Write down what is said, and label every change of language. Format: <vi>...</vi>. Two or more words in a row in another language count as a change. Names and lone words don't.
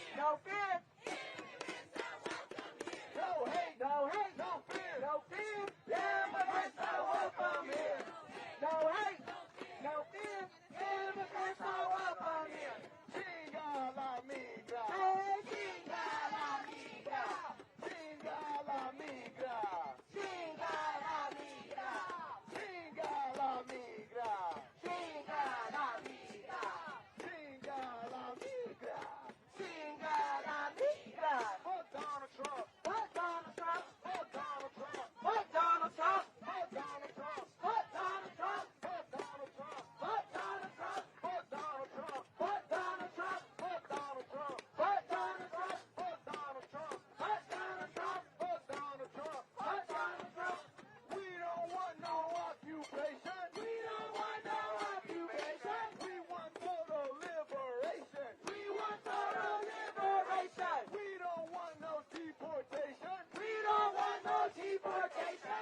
<en>no fear. No hate, no hate, no fear, no fear. Immigrants are welcome here. No hate, no fear. Immigrants are welcome here.</en> <es>Chinga la migra. Hey, chinga la migra. Chinga la migra. Chinga la migra. Chinga la migra. Chinga la migra. Chinga la migra. Chinga la migra.</es> <en>Fuck Donald Trump. Fuck Donald Trump. Fuck Donald Trump. Fuck Donald Trump. Fuck Donald Trump. Fuck Donald Trump. Fuck Donald Trump. Fuck Donald Trump. Fuck Donald Trump. Fuck Donald Trump. Fuck Donald Trump. Fuck Donald Trump. Fuck Donald Trump. Fuck Donald Trump. Fuck Donald Trump. Fuck Donald Trump. We don't want no occupation. We don't want no occupation. We want total liberation. We want total liberation. We don't want no deportation. We don't want no deportation.</en>